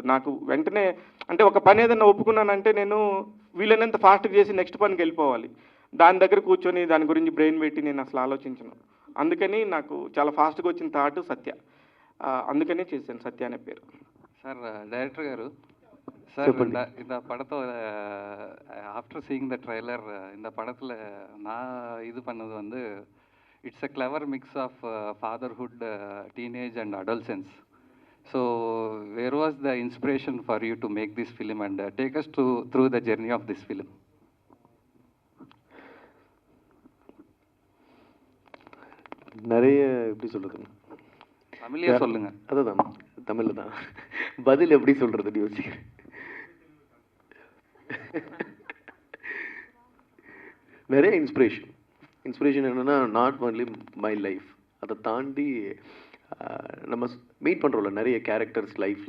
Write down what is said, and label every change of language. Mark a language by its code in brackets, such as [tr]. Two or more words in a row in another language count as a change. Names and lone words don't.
[te] నాకు వెంటనే అంటే ఒక పని ఏదైనా ఒప్పుకున్నానంటే నేను వీలైనంత ఫాస్ట్గా చేసి నెక్స్ట్ పనికి వెళ్ళిపోవాలి. దాని దగ్గర కూర్చొని దాని గురించి బ్రెయిన్ పెట్టి నేను అసలు ఆలోచించను. అందుకని నాకు చాలా ఫాస్ట్గా వచ్చిన థాట్ సత్య. అందుకనే చేశాను సత్య అనే పేరు. [en] Sir director [te] గారు, [ta] சார் இந்த படத்தோட [en] after seeing the trailer [ta] இந்த படத்தில் நான் இது பண்ணது வந்து [en] It's a clever mix of fatherhood, teenage and adolescence. So where was the inspiration for you to make this film and take us through the journey of this film? [ta] நிறைய எப்படி சொல்கிறது, தமிழ்லேயே சொல்லுங்கள். அதுதான் தமிழில் தான் பதில் எப்படி சொல்கிறதுன்னு யோசிக்கிறேன். நிறைய இன்ஸ்பிரேஷன் என்னென்னா [en] not only my life, [ta] அதை தாண்டி நம்ம மீட் பண்ணுறோம்ல நிறைய கேரக்டர்ஸ் லைஃப்பில்.